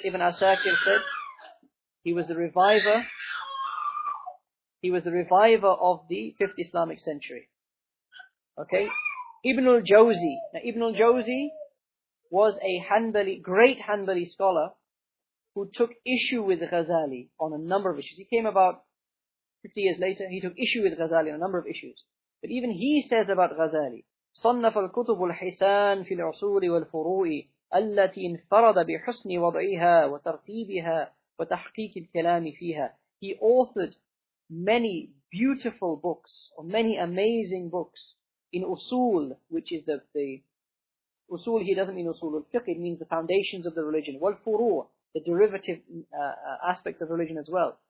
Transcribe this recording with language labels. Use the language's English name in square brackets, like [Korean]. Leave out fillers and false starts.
[English] Ibn Asakir said he was the reviver of the 5th Islamic Century. Okay? Ibn al-Jawzi. Now Ibn al-Jawzi was a great Hanbali scholar who took issue with Ghazali on a number of issues. He came about 50 years later. He took issue with Ghazali on a number of issues. [Arabic] But even he says about Ghazali, صنف الكتب الحسان في العصول والفروع التي انفرد بحسن وضعها وترتيبها وتحقيق الكلام فيها. [English] He authored many beautiful books, or many amazing books, in usul, which is the usul, he doesn't mean usul al-fiqh, it means the foundations of the religion. Wal-furu', the derivative aspects of religion as well.